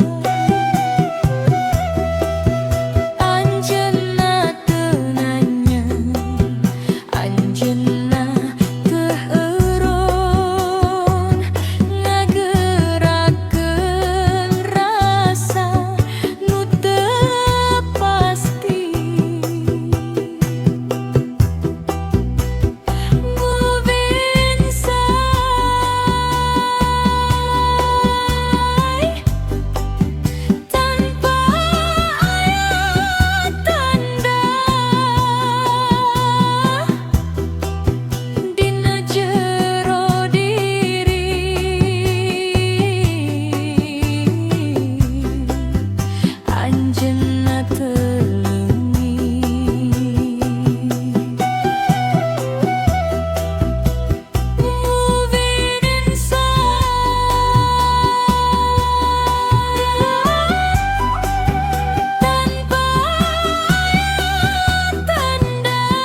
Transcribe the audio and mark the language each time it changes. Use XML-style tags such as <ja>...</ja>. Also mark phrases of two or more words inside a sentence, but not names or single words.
<su>Anjeunna teu nanya, anjeunna teu eureun, ngagerakeun rasa nu teu pasti.</su> <en>Moving inside</en> <su>tanpa ayat tanda. Dina jero diri anjeunna teu leungit.</su> <en>Moving inside</en> <su>tanpa ayat tanda.</su>